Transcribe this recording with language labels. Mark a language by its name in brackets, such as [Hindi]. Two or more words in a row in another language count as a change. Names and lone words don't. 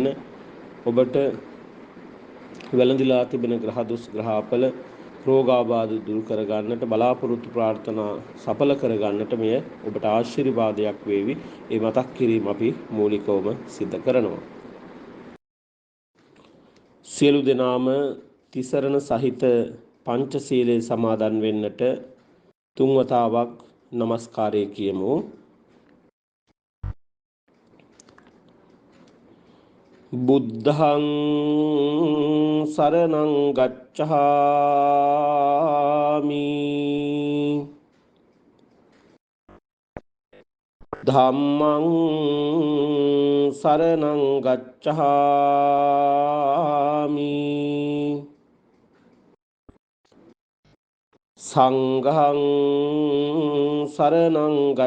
[Sinhala] ඔබට වැළඳිලා තිබෙන ග්‍රහ දොස් ග්‍රහාපල රෝගාබාධ දුරු කර ගන්නට බලාපොරොත්තු ප්‍රාර්ථනා සඵල කර ගන්නට මෙය ඔබට ආශිර්වාදයක් වේවි. ඒ මතක් කිරීම අපි මූලිකවම සිදු කරනවා. සියලු දෙනාම තිසරණ සහිත පංචශීලයේ සමාදන් වෙන්නට තුන් වතාවක් নমස්කාරය කියමු. [Pali] බුද්ධං සරණං ගච්ඡාමි ධම්මං සරණං ගච්ඡාමි සංඝං සරණං